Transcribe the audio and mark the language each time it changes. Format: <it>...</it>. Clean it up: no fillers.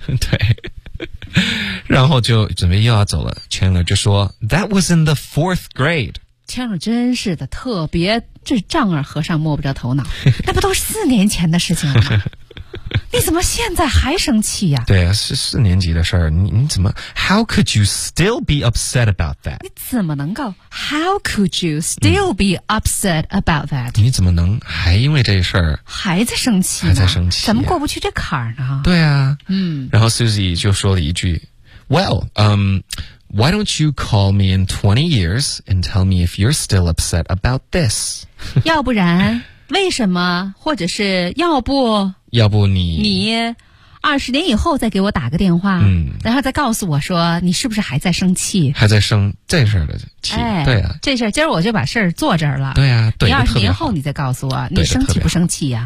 <zh>对然后就准备又要走了 Chandler 就说 That was in the fourth grade Chandler 真是的特别这丈二和尚摸不着头脑那不都是四年前的事情了吗你怎么现在还生气呀、啊、对啊是四年级的事儿 你怎么 How could you still be upset about that 你怎么能够 How could you still be upset about that 你怎么能还因为这事儿还在生气呢还在生气、啊、怎么过不去这坎儿呢对啊嗯。</zh> <en>然后 Susie 就说了一句 Well Why don't you call me in 20 years and tell me if you're still upset about this?</en> <zh>要不然为什么或者是要不你20年以后再给我打个电话、嗯、然后再告诉我说你是不是还在生气还在生这事儿的气、哎、对啊这事儿今儿我就把事儿做这儿了对啊对你20年后你再告诉我你生气不生气啊</zh>